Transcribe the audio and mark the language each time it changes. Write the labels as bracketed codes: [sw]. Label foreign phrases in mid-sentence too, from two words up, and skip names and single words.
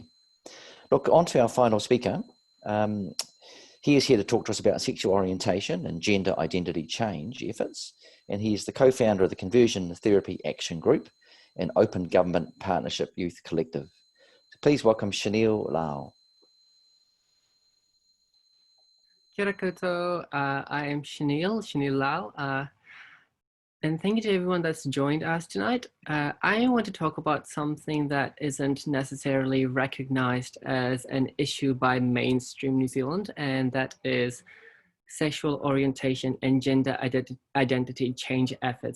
[en] Look, on to our final speaker. He is here to talk to us about sexual orientation and gender identity change efforts, and he is the co-founder of the Conversion Therapy Action Group and Open Government Partnership Youth Collective. So please welcome Shaneel Lal. [mi] Kia ora koutou. [en] I am Shaneel Lal, and thank you to everyone that's joined us tonight. I want to talk about something that isn't necessarily recognized as an issue by mainstream New Zealand, and that is sexual orientation and gender identity change efforts.